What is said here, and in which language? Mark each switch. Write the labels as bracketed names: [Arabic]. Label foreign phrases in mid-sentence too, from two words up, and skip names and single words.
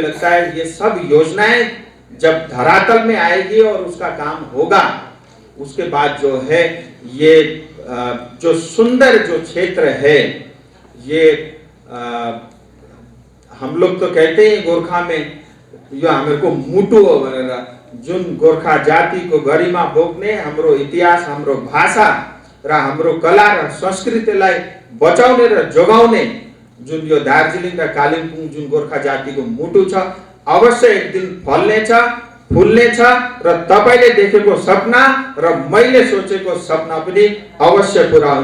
[Hindi] मुझे लगता है ये सब योजनाएं जब धरातल में आएगी और उसका काम होगा, उसके बाद जो है ये जो सुंदर जो क्षेत्र है, ये हम लोग तो कहते हैं गोरखा में [Nepali] यो हामीहरूको मुटु हो भनेर, जुन गोर्खा जाति को गरिमा बोक्ने हाम्रो इतिहास, हाम्रो भाषा र हाम्रो कला र संस्कृतिलाई बचाउने र जोगाउने जुन यो दार्जिलिङ र कालिम्पोङ जुन गोर्खा जातिको मुटु छ, अवश्य एक दिन फल्नेछ, फुल्नेछ र तपाईले देखेको सपना र मैले सोचेको सपना पनि अवश्य पूरा हुन्छ।